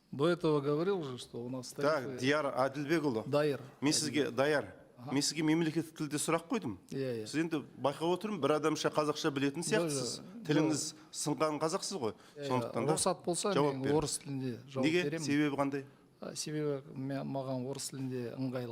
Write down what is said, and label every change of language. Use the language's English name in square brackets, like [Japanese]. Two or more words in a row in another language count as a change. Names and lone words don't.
[Russian] До этого говорил уже, что у нас Так, тарифы... [Kazakh] Дияр Адилбекұлы. Дайыр. Мен сізге мен сізге мемлекеттік тілде сұрақ қойдым. Иә, иә. Сіз енді байқап отырмын, бір адамша қазақша білетін сияқтысыз. Тіліңіз сынған қазақсыз ғой. Сондықтан да Рұқсат болса, жауап мен беріңіз. орыс тілінде жауап Неге? беремін. Себебі қандай? Себебі маған орыс тілінде ыңғайлы.